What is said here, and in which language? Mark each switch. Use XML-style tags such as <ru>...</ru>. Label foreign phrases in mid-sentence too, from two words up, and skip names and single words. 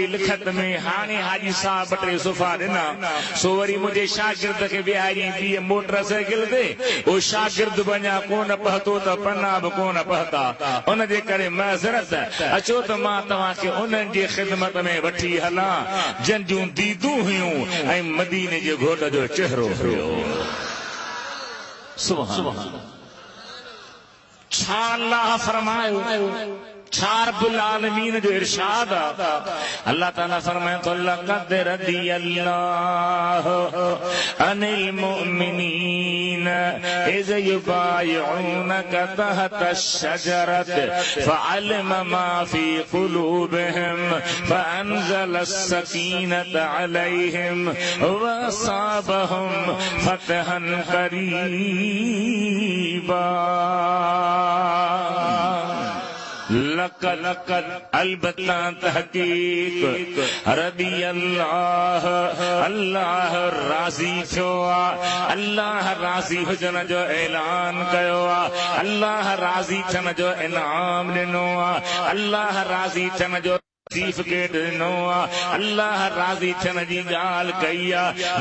<sd>लिखत में हाणे हाजी साहब ॿ टे सुफ़ा ॾिना, सो वरी मुंहिंजे शागिर्द खे ॿिहारी ॿी मोटरसाइकिल ते उहो शागिर्द बि अञा कोन पहुतो त पन्ना बि कोन पहुता, उनजे करे मज़रत अचो त मां तव्हांखे उन्हनि जी ख़िदमत में वठी हलां जन जूं दीदूं हुयूं ऐं मदीने जे घोट जो चेहरो हुयो। सुभान छा अल्लाह फरमायो, छा</sd> <ar>رب العالمين</ar> <sd>जो इरशाद आहे।</sd> <ar>अल्लाह ताला फरमाए तो لقد رضي الله عن المؤمنين إذ يبايعونك تحت الشجرة فعلم ما في قلوبهم فأنزل السكينة عليهم وأثابهم فتحا قريبا.</ar> <sd>लक़द अलबत्ता तहक़ीक़ रदी अल्लाह अल्लाह राज़ी थियो आहे, अल्लाह राज़ी हुजण जो ऐलान कयो आहे, अल्लाह राज़ी थियण जो इनाम ॾिनो आहे, अल्लाह राज़ी थियण जो सर्टिफिकेट ॾिनो आहे, अल्लाह राज़ी थियण जी ॻाल्हि कई आहे।</sd>